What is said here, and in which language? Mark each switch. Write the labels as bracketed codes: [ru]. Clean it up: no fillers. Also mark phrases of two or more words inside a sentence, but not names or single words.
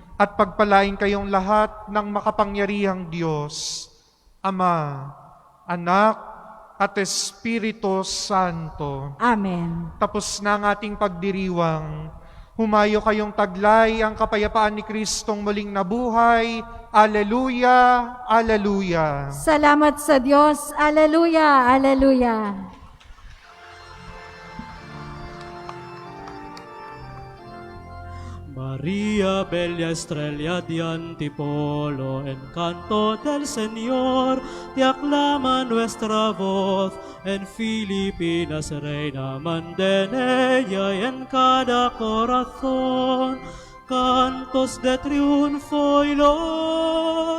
[tl] At pagpalain kayong lahat ng makapangyarihang Diyos, Ama, Anak, at Espiritu Santo. Amen. Tapos na ang ating pagdiriwang. Humayo kayong taglay ang kapayapaan ni Kristong muling nabuhay. Alleluia, Alleluia. Salamat sa Diyos. Alleluia, Alleluia. [es] María, bella estrella de antipolo, encanto del Señor, te aclama nuestra voz, en Filipinas reina, manden ella y en cada corazón, cantos de triunfo y lor.